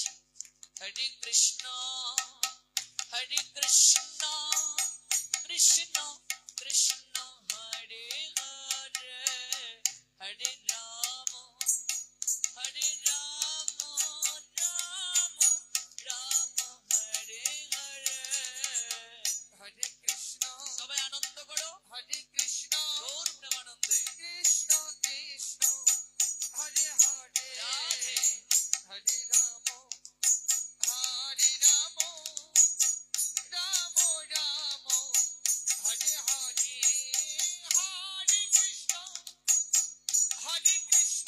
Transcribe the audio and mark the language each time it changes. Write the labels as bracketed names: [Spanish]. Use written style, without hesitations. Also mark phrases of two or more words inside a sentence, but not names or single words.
[Bangla] হরে কৃষ্ণ কৃষ্ণ কৃষ্ণ হরে হরে হরে রাম রাম রাম হরে হরে হরে কৃষ্ণ। সবাই আনন্দ করো। হরে কৃষ্ণ গৌর প্রেমানন্দে। কৃষ্ণ কৃষ্ণ হরে হরে রাধে। হরে রাম হরে রাম রাম রাম হরে হরে হরে কৃষ্ণ হরে কৃষ্ণ